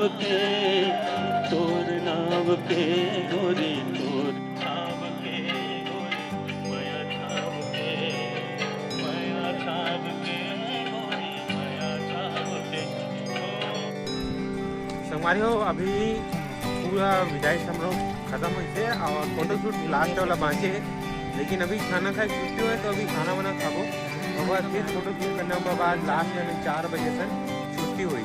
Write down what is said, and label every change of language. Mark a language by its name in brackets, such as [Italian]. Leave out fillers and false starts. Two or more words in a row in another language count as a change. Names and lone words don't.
[Chhattisgarhi] के, तोर नाव के गोरी, तोर नाव के गोरी, माया नाव के, माया नाव के गोरी, माया नाव के। संगवारी हो, अभी पूरा विदाई समारोह खत्म हुई थे और फोटोशूट लास्ट वाला बांचे, लेकिन अभी खाना खाए छुट्टी हुए तो अभी खाना वाना खाबो और बाद फिर फोटो शूट करने के बाद लास्ट में 4 बजे तक छुट्टी हुई।